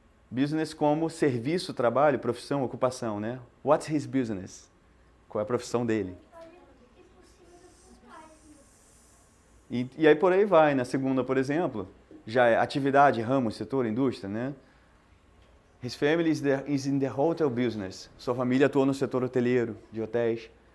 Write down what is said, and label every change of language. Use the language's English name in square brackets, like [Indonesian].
[Portuguese] Business como serviço, trabalho, profissão, ocupação, né? [English] What's his business? [Portuguese] Qual é a profissão dele? E aí por aí vai. Na segunda, por exemplo, já é atividade, ramo, setor, indústria, né? [English] His family is in the hotel business. [Portuguese] Sua família atua no setor hoteleiro, de hotéis.